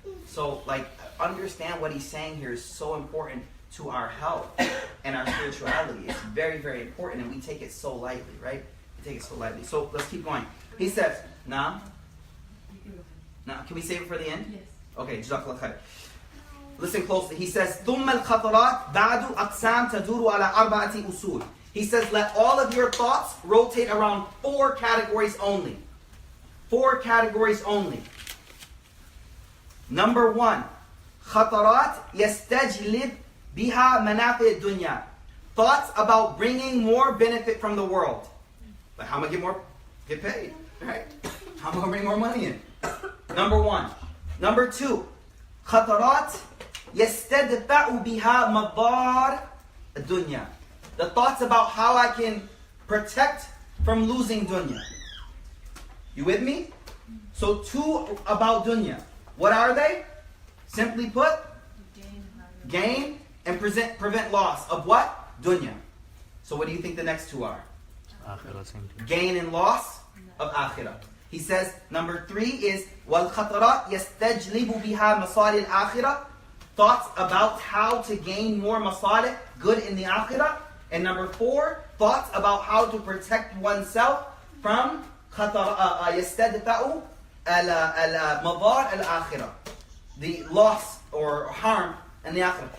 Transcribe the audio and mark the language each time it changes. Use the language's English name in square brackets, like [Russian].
[English] So, like, understand what he's saying here is so important to our health and our spirituality. It's very, very important, and we take it so lightly, right? We take it so lightly. So, let's keep going. He says, Now, can we save it for the end? Yes. Okay, Jazakallah khair. Listen closely. [Arabic] He says, ثُمَّ الْخَطَرَاتِ بَعْدُ أَقْسَامْ تَدُورُ عَلَى أَرْبَعَةِ أُصُولٍ. [English] He says, let all of your thoughts rotate around 4 categories only. 4 categories only. [Arabic] Number 1, خطرات يستجلب بها منافع الدنيا. [English] Thoughts about bringing more benefit from the world. Like, how am I get paid? Right? How am I going to bring more money in? Number 1. [Arabic] Number 2, خطرات يستدفع بها مضار الدنيا. [English] The thoughts about how I can protect from losing dunya. You with me? So 2 about dunya. What are they? Simply put, gain and prevent loss of what? Dunya. So what do you think the next 2 are? Gain and loss of akhirah. [Arabic] He says number 3 is وَالْخَطَرَاتْ يَسْتَجْلِبُ بِهَا مَصَالِ الْآخِرَةِ. [English] Thoughts about how to gain more masalih, good in the akhirah. And number 4, thoughts about how to protect oneself from [Arabic] يَسْتَدْفَعُ الْمَضَارِ الْآخِرَةِ, [English] the loss or harm in the akhirah.